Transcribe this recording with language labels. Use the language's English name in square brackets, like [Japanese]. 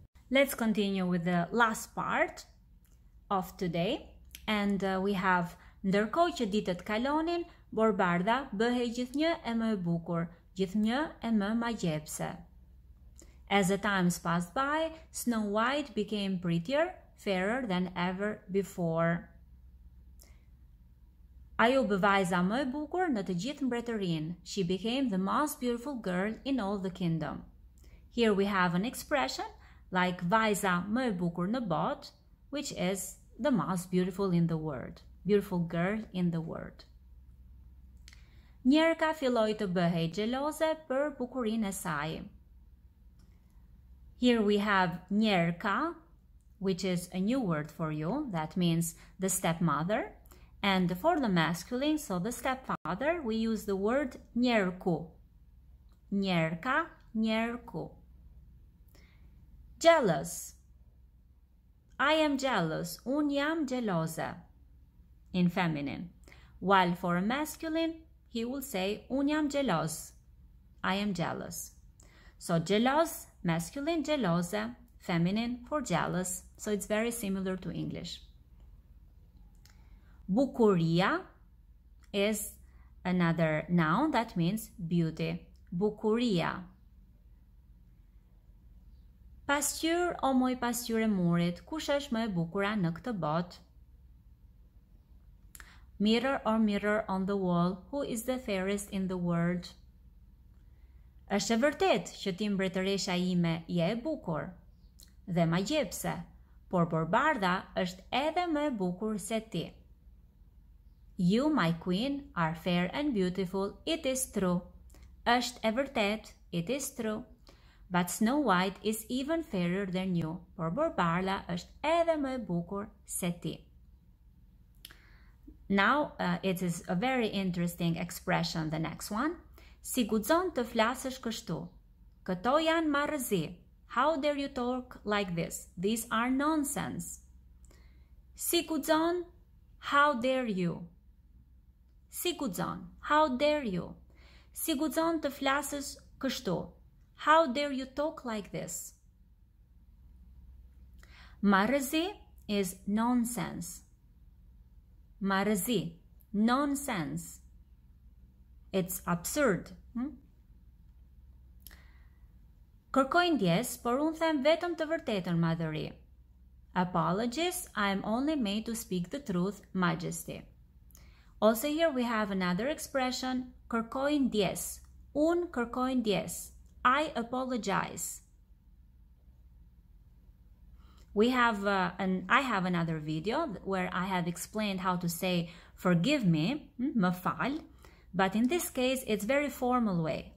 [English] Let's continue with the last part of today. And we have [Albanian] ndërkohë që ditët kalonin, Borbarda bëhej gjithnjë e më e bukur, gjithnjë e më magjepse. [English] As the times passed by, Snow White became prettier, fairer than ever before. [Albanian] Ajo bë vajza më e bukur në të gjithë mbretërinë. [English] She became the most beautiful girl in all the kingdom. Here we have an expression like [Albanian] vajza më e bukur në botë, [English] which is the most beautiful in the world. Beautiful girl in the world. [Albanian] Njerka filloi të bëhej xheloze për bukurinë e saj. [English] Here we have njerka, which is a new word for you, that means the stepmother. And for the masculine, so the stepfather, we use the word njerku. [Albanian] Njerka, njerku. Jealous. [English] I am jealous. [Albanian] Un jam xheloze. [English] In feminine. While for a masculine, he will say [Albanian] un jam xhelos. [English] I am jealous. So jealous, masculine, xhelose, feminine for jealous. So it's very similar to English. Bukuria is another noun that means beauty. [Albanian] Bukuria. Pasqyr o moj pasqyr e murit, kush është më e bukura në këtë botë? [English] Mirror or mirror on the wall, who is the fairest in the world? [Albanian] Është e vërtet që ti mbretëresha ime je e bukur dhe magjepse, por Borbarda është edhe më e bukur se ti. [English] You, my queen, are fair and beautiful, it is true. [Albanian] Është e vërtet, [English] it is true. But Snow White is even fairer than you, [Albanian] por Borbarda është edhe më e bukur se ti. [English] Now, it is a very interesting expression, the next one. [Albanian] Si guxon të flasësh kështu. Këto janë marrëzi. [English] How dare you talk like this? These are nonsense. [Albanian] Si guxon, [English] how dare you? [Albanian] Si guxon, [English] how dare you? [Albanian] Si guxon të flasësh kështu. [English] How dare you talk like this? Marrëzi is nonsense. Marrëzi, nonsense. It's absurd. [Albanian] Kërkoj ndjes, por unë them vetëm të vërtetën, madhëri. [English] Apologies, I am only made to speak the truth, majesty. Also here we have another expression, [Albanian] kërkoj ndjes. Unë kërkoj ndjes. [English] I apologize. I have another video where I have explained how to say forgive me, [Albanian] më fal, [English] but in this case it's very formal way.